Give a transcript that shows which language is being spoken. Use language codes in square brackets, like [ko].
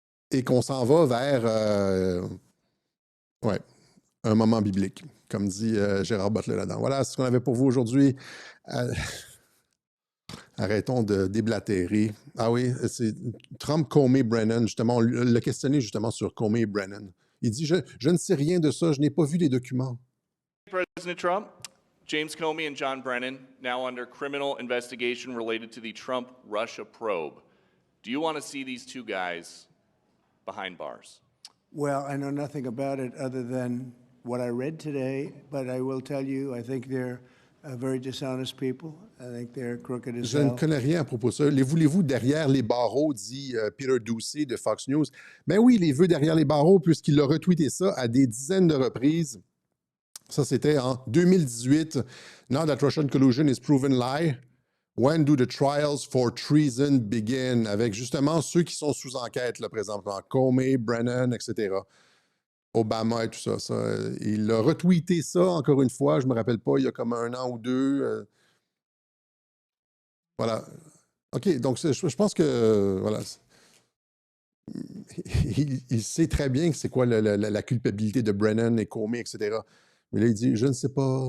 [fr] Et qu'on s'en va vers... un moment biblique, comme dit Gérard Butler là-dedans. Voilà, c'est ce qu'on avait pour vous aujourd'hui. Arrêtons de déblatérer. Ah oui, c'est Trump, Comey, Brennan, justement, on l'a questionné justement sur Comey et Brennan. Il dit, je ne sais rien de ça, je n'ai pas vu les documents. [en] President Trump, James Comey and John Brennan, now under criminal investigation related to the Trump-Russia probe. Do you want to see these two guys behind bars? Well, I know nothing about it other than what I read today, but I will tell you, I think they're very dishonest people. I think they're crooked as [fr] Je ne [en] hell. [fr] connais rien à propos de ça. Les voulez-vous derrière les barreaux, dit Peter Doocy de Fox News. Ben oui, les vœux derrière les barreaux, puisqu'il a retweeté ça à des dizaines de reprises. Ça, c'était en 2018. [en] Now that Russian collusion is proven lie, when do the trials for treason begin? [fr] Avec justement ceux qui sont sous enquête, là, présentement. Comey, Brennan, etc. Obama et tout ça. Il a retweeté ça, encore une fois, je ne me rappelle pas, il y a comme 1 an ou 2. Voilà. OK, donc je pense que, voilà, il sait très bien que c'est quoi la culpabilité de Brennan et Comey, etc. Mais là, il dit, je ne sais pas.